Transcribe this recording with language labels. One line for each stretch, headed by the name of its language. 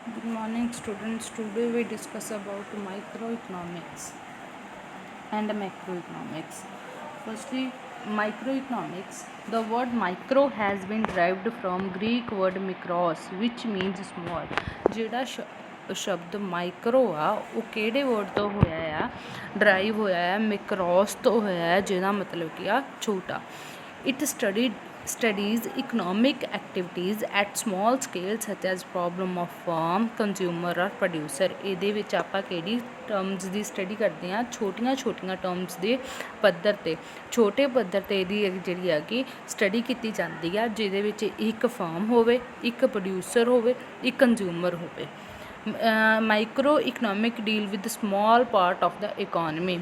English: Morning students, today we discuss about microeconomics and macroeconomics. Firstly, microeconomics. The word micro has been derived from Greek word mikros, which means small.
Punjabi: ਜਿਹੜਾ ਸ਼ਬਦ micro ਆ ਉਹ ਕਿਹੜੇ word ਤੋਂ ਹੋਇਆ ਆ, drive ਹੋਇਆ ਆ ਮਿਕਰੋਸ ਤੋਂ ਹੋਇਆ ਆ, ਜਿਹਦਾ ਮਤਲਬ ਕੀ ਆ ਛੋਟਾ.
English: It studies economic activities at small scale such as problem of farm, consumer or producer.
Punjabi: ਇਹਦੇ ਵਿੱਚ ਆਪਾਂ ਕਿਹੜੀ ਟਰਮਸ ਦੀ ਸਟੱਡੀ ਕਰਦੇ ਹਾਂ, ਛੋਟੀਆਂ ਟਰਮਸ ਦੇ ਪੱਧਰ 'ਤੇ, ਛੋਟੇ ਪੱਧਰ 'ਤੇ ਇਹਦੀ ਜਿਹੜੀ ਆ ਕਿ ਸਟੱਡੀ ਕੀਤੀ ਜਾਂਦੀ ਆ, ਜਿਹਦੇ ਵਿੱਚ ਇੱਕ ਫਾਰਮ ਹੋਵੇ, ਇੱਕ ਪ੍ਰੋਡਿਊਸਰ ਹੋਵੇ, ਇੱਕ ਕੰਜ਼ਿਊਮਰ ਹੋਵੇ.
English: Micro economic deal with small part of the economy.